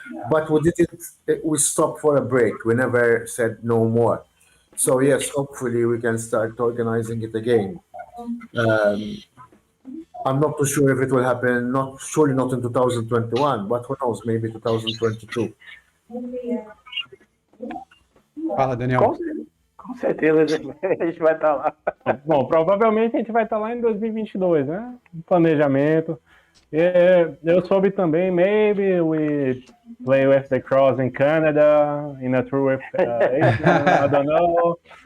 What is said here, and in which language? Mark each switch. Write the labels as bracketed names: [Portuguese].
[English] But we stopped for a break. We never said no more. So yes, hopefully we can start organizing it again. I'm not too sure if it will happen, surely not in 2021, but who knows, maybe 2022. [Portuguese] Fala, Daniel. Com certeza a gente vai estar lá. Bom, provavelmente a gente vai estar lá em 2022, né? Planejamento. Eu soube também, [English] maybe we play with the Cross in Canada, in a tour with I don't know.